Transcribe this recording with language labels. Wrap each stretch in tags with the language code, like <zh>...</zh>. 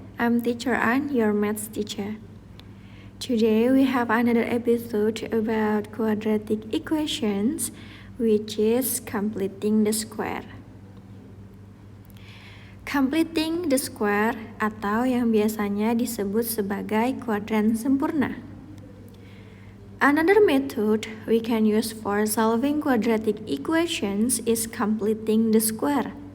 <en>I'm teacher An, your maths teacher. Today we have another episode about quadratic equations, which is completing the square.</en> <id>Completing the square atau yang biasanya disebut sebagai kuadran sempurna.</id> <en>Another method we can use for solving quadratic equations is completing the square.</en>